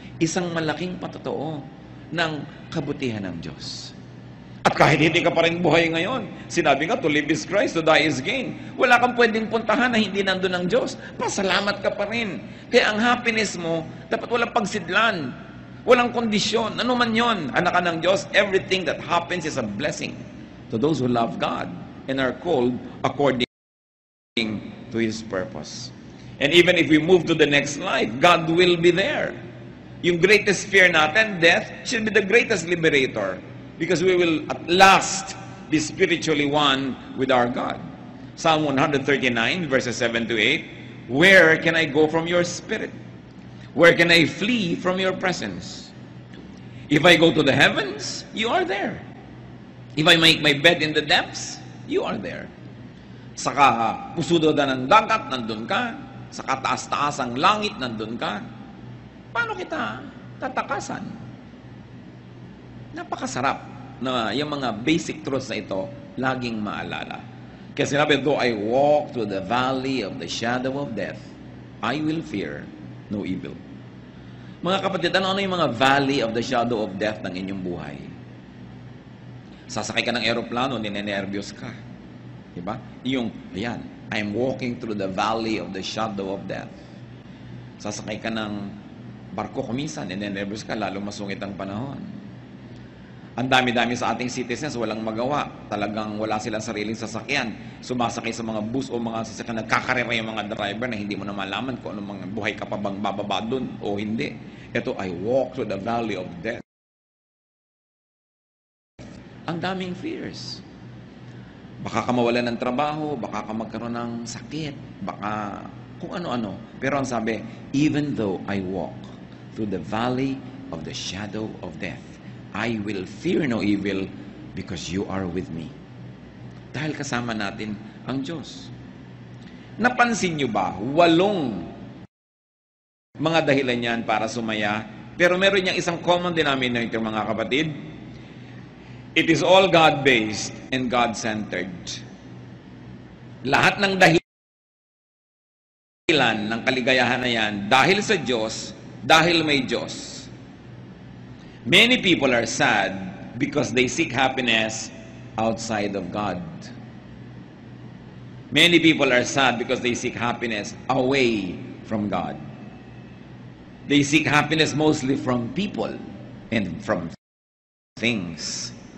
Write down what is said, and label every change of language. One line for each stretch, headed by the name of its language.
Filipino: Isang malaking patotoo ng kabutihan ng Diyos. At kahit hindi ka pa rin buhay ngayon, sinabi nga,
English: to live is Christ, to die is gain.
Filipino: Wala kang pwedeng puntahan na hindi nandun ng Diyos. Pasalamat ka pa rin. Kaya ang happiness mo, dapat walang pagsidlan. Walang kondisyon. Ano man yon, anak ka ng Diyos,
English: everything that happens is a blessing to those who love God and are called according to His purpose. And even if we move to the next life, God will be there. Yung greatest fear natin, death, should be the greatest liberator. Because we will at last be spiritually one with our God. Psalm 139, verses 7 to 8. Where can I go from your spirit? Where can I flee from your presence? If I go to the heavens, you are there. If I make my bed in the depths, you are there.
Filipino: Sa pusudo ng dagat, nandun ka. Sa kataas-taas ang langit, nandun ka. Paano kita tatakasan? Napakasarap na yung mga basic truths na ito laging maalala. Kaya sinabi,
English: though I walk through the valley of the shadow of death, I will fear no evil.
Filipino: Mga kapatid, ano yung mga
English: valley of the shadow of death
Filipino: ng inyong buhay? Sasakay ka ng aeroplano, ninenervyos ka. Diba? Yung, ayan,
English: I'm walking through the valley of the shadow of death.
Filipino: Sasakay ka ng barko kuminsan, ninenervyos ka, lalo masungit ang panahon. Ang dami-dami sa ating citizens, walang magawa. Talagang wala silang sariling sasakyan. Sumasakay sa mga bus o mga sasakyan, nagkakarera yung mga driver na hindi mo na malaman kung anong mga buhay ka pa bang bababa dun o hindi.
English: Ito, I walk through the valley of death.
Filipino: Ang daming fears. Baka ka mawalan ng trabaho, baka ka magkaroon ng sakit, baka kung ano-ano. Pero ang sabi,
English: even though I walk through the valley of the shadow of death, I will fear no evil because you are with me.
Filipino: Dahil kasama natin ang Diyos. Napansin nyo ba, 8 mga dahilan yan para sumaya, pero meron niyang isang common denominator, mga kapatid.
English: It is all God-based and God-centered.
Filipino: Lahat ng dahilan ng kaligayahan na yan, dahil sa Diyos, dahil may Diyos.
English: Many people are sad because they seek happiness outside of God. Many people are sad because they seek happiness away from God. They seek happiness mostly from people and from things.